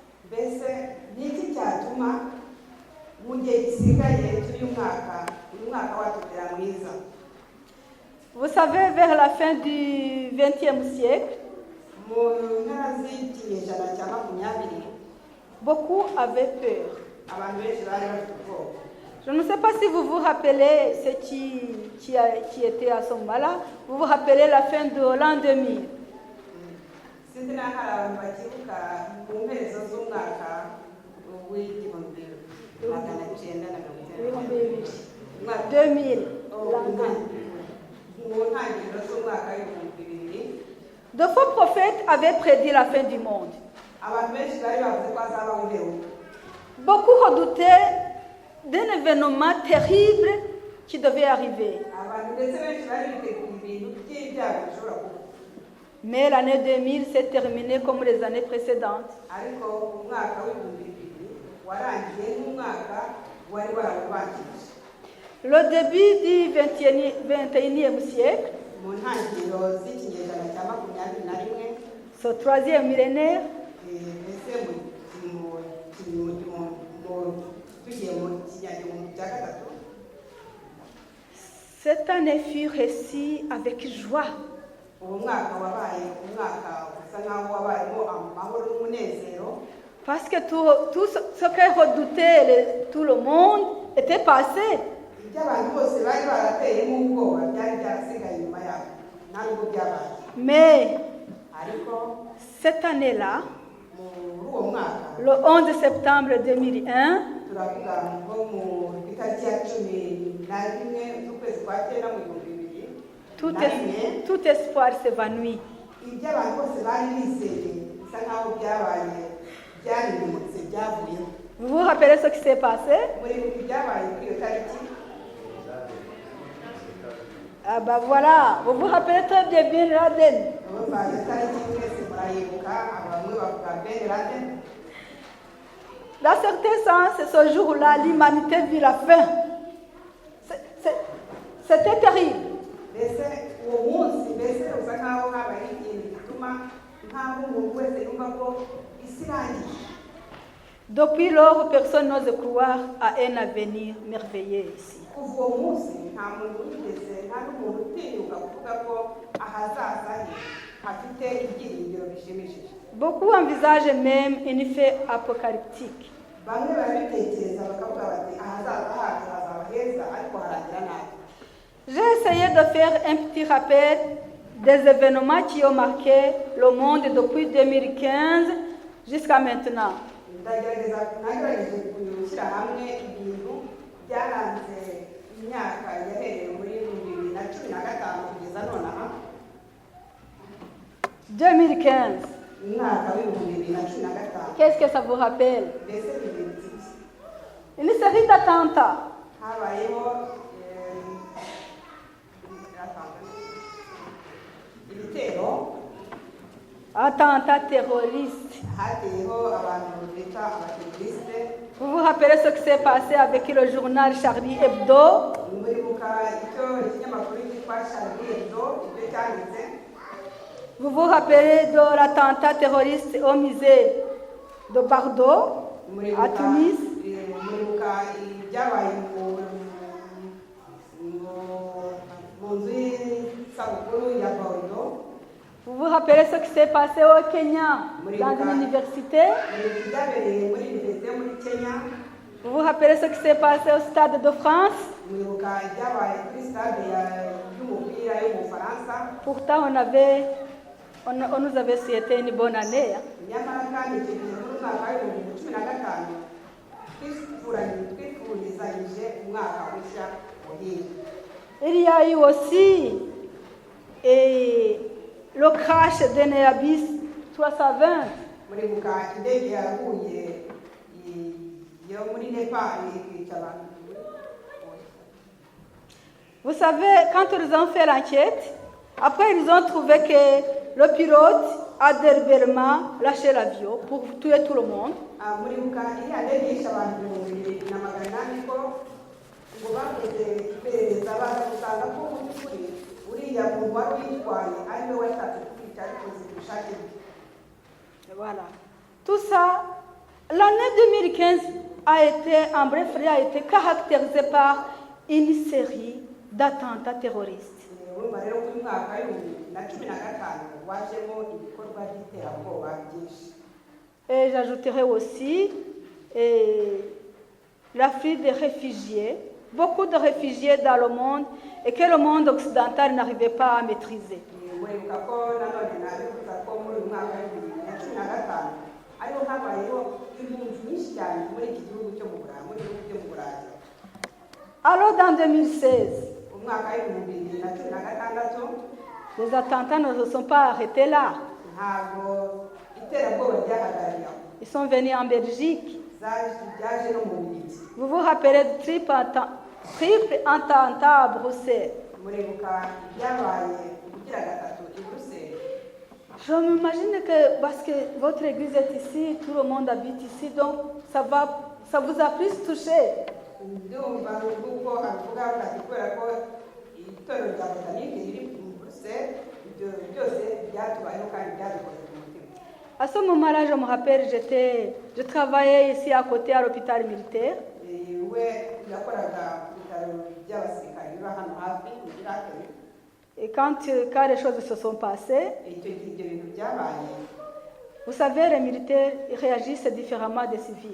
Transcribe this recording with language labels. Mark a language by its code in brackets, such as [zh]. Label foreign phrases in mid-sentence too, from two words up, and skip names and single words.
[fr] Vous savez, vers la fin du XXe siècle, beaucoup avaient peur. Je ne sais pas si vous vous rappelez ce qui était à ce moment-là. Vous vous rappelez la fin de l'an 2000. [rw] sinzi naho hari abantu bakibuka ku mperezo z'umwaka w'igihumbi magana cyenda na mirongo icyenda 2000. mu ntangiriro z'umwaka w'ibihumbi bibiri. [fr] De faux prophètes avaient prédit la fin du monde. [rw] Abantu benshi bari bavuze ko hazabaho imperuka. [fr] Beaucoup redoutaient d'un événement terrible qui devait arriver. [rw] Abantu ndetse benshi bari biteguye ibintu by'ibyago bishobora kuba. [fr] Mais l'année 2000 s'est terminée comme les années précédentes. [rw] Ariko umwaka w'ibihumbi bibiri warangiye nk'umwaka wari warabanjirije. [fr] Le début du 21e siècle, [rw] Mu ntangiriro z'ikinyejana cya makumyabiri na rimwe, [fr] ce troisième millénaire, [rw] mbese tugiye mu kinyagihumbi cya gatatu, [fr] cette année fut reçue avec joie. [rw] uwo mwaka wabaye umwaka usa nk'aho wabayemo amahoro n'umunezero, [fr] Parce que tout ce que redoutait tout le monde était passé. [rw] ibyo abantu bose bari barateyemo ubwoba byari byarasigaye inyuma yabo nta nubwo byabaye. [fr] Mais [rw] Ariko [fr] cette année-là, [rw] muri uwo mwaka [fr] le 11 septembre 2001, [rw] turavuga nko mu itariki ya 11 z'ukwezi kwa cyenda mu bihumbi bibiri na rimwe, [fr] tout espoir s'évanouit. [rw] ibyo abantu bose bari bizeye bisa nk'aho byabaye byaririmutse byavuyeho. [fr] Vous vous rappelez ce qui s'est passé? [rw] muri ibyabaye kuri iyo tariki, [fr] Ah bah voilà, vous vous rappelez très bien Bin Laden. [rw] urumva iyo tariki mwese murayibuka, bamwe bavuga Ben Laden. [fr] Dans certains sens, ce jour-là, l'humanité vit la fin. C'était terrible. [rw] Mbese uwo munsi mbese usa nk'aho habaye ikintu gituma nk'aho umuntu wese yumva ko isi irangiye. [fr] Depuis lors, personne n'ose croire à un avenir merveilleux ici. [rw] Kuva uwo munsi nta muntu wigeze, nta n'umuntu utinyuka kuvuga ko ahazaza he hafite ibyiringiro bishimishije. [fr] Beaucoup envisagent même une fin apocalyptique. [rw] Bamwe barabitekereza bakavuga bati ahazaza hacu hazaba heza ariko harangira nabi. [fr] J'ai essayé de faire un petit rappel des événements qui ont marqué le monde depuis 2015 jusqu'à maintenant. [rw] Nagerageje gushyira hamwe ibintu byaranze imyaka yahereye muri 2015 kugeza nonaha. 2015. Umwaka w'ibihumbi 2015. [fr] Qu'est-ce que ça vous rappelle? [rw] Mbese ibintu [fr] Une série d'attentats. [rw] habayeho ibitero, [fr] Attentats terroristes. [rw] hateyeho abantu bita abateroriste. [fr] Vous vous rappelez ce qui s'est passé avec le journal Charlie Hebdo? [rw] Muribuka icyo ikinyamakuru cyitwa Charlie Hebdo ibyo cyanditse. [fr] Vous vous rappelez de l'attentat terroriste au musée de Bordeaux, à Tunis? [rw] Muribuka ibyabaye mu nzu y'isabukuru ya Bordeaux. [fr] Vous vous rappelez ce qui s'est passé au Kenya, dans une université? [rw] Ibyabereye muri université yo muri Kenya. [fr] Vous vous rappelez ce qui s'est passé au Stade de France? [rw] Muribuka ibyabaye kuri stade y'umupira yo mu Faransa. [fr] Pourtant, on nous avait souhaité une bonne année. [rw] Nyamara kandi icyo gihe muri mwaka w'ibihumbi 2015 twifurizanyije umwaka mushya muhire. [fr] Il y a eu aussi le crash d'un Airbus 320. [rw] Muribuka indege yaguye yo muri Nepal ikica abantu. [fr] Vous savez, quand ils ont fait l'enquête, après ils ont trouvé que le pilote a délibérément lâché l'avion pour tuer tout le monde. [rw] Muribuka iriya ndege yishe abantu 2,800 ko ngo bakoze iperereza baza gusanga ko mu by'ukuri uriya muntu wari uyitwaye ari we washatse kwica ariko zibishake bye. [fr] Voilà. Tout ça, l'année 2015 a été, en bref, a été caractérisée par une série d'attentats terroristes. [rw] Urumva rero ko uyu mwaka w'ibihumbi 2015 wajemo ibikorwa by'iterabwoba byinshi. [fr] Et j'ajouterai aussi l'afflux des réfugiés, beaucoup de réfugiés dans le monde et que le monde occidental n'arrivait pas à maîtriser. [rw] muribuka ko nanone nabivuga ko muri uyu mwaka w'2015 ariho habayeho impunzi nyinshi cyane muri iki gihugu cyo mu Burayi, muri ibihugu byo mu Burayi. [fr] Alors dans 2016, [rw] umwaka w'2016 [fr] les attentats ne se sont pas arrêtés là. [rw] ntabwo iterabwoba ryahagarariye aho. [fr] Ils sont venus en Belgique. [rw] byaje no mu Bubiligi. [fr] Vous vous rappelez du triple attentat à Bruxelles. [rw] muribuka ibyabaye kugira gatatu i Bruxelles. [fr] Je m'imagine que parce que votre église est ici, tout le monde habite ici, donc ça vous a plus touché. [rw] ndumva nuko avuga ati kubera ko itorero rya Botanike riri mu Bruxelles, ibyo byose byatubayeho kandi byadukoze ku mutima. [fr] À ce moment-là, je me rappelle, je travaillais ici à côté à l'hôpital militaire. [rw] we yakoraga ku bitaro by'abasirikare biba hano hafi mu Iraki. [fr] Et quand les choses se sont passées, [rw] icyo gihe ibyo bintu byabaye, [fr] vous savez, les militaires ils réagissent différemment des civils.